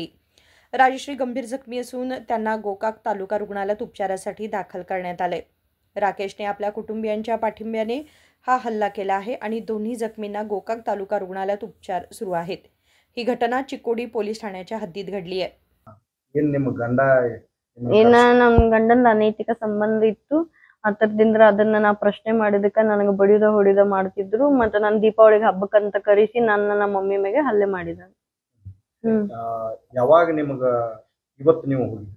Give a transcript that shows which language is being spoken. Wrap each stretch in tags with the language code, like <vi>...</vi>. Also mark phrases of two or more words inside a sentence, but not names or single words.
<mr>राजश्री गंभीर जखमी असून त्यांना गोकाक तालुका रुग्णालयात उपचारासाठी दाखल करण्यात आले। राकेशने आपल्या कुटुंबियांच्या पाठिंब्याने हा हल्ला केला आहे आणि दोन्ही जखमींना गोकाक तालुका रुग्णालयात उपचार सुरू आहेत। ही घटना चिकोडी पोलीस ठाण्याच्या हद्दीत घडली आहे।</mr> <kn>ನಮ್ಮ ಗಂಡನ ಅನೈತಿಕ ಸಂಬಂಧ ಇತ್ತು ಅದರಿಂದ ಅದನ್ನ ನಾ ಪ್ರಶ್ನೆ ಮಾಡಿದಕ್ಕೆ ನನಗೆ ಬಡಿದ ಹೊಡಿದ ಮಾಡ್ತಿದ್ರು ಮತ್ತೆ ನಾನು ದೀಪಾವಳಿಗೆ ಹಬ್ಬಕ್ಕಂತ ಕರೆಸಿ ನನ್ನ ಮಮ್ಮಿ ಮೇಲೆ ಹಲ್ಲೆ ಮಾಡಿದಾರೆ। ಯಾವಾಗ ನಿಮಗೆ ಇವತ್ತು ನೀವು ಹೋಗಿದ್ರಿ?</kn>